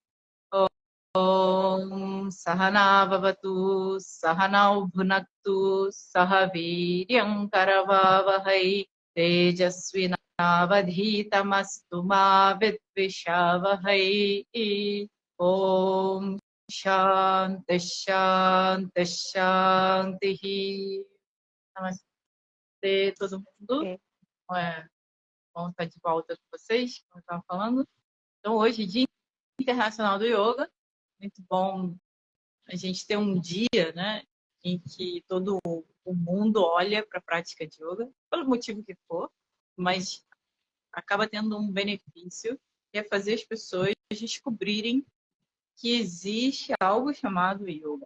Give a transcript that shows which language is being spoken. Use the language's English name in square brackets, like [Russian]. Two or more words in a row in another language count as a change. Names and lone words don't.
[Sanskrit] Om Sahana Bhavatu Sahanau Bhunaktu Sahaviryam Karavavahai Tejasvinavadhitamastu Ma Vidvishavahai Om Shanti Shanti Shanti. [Portuguese] Namastê, todo mundo. É bom estar de volta com vocês, como eu estava falando. Então, hoje, Dia Internacional do Yoga. Muito bom a gente ter um dia, né, em que todo o mundo olha para a prática de yoga, pelo motivo que for, mas acaba tendo um benefício, que é fazer as pessoas descobrirem que existe algo chamado yoga.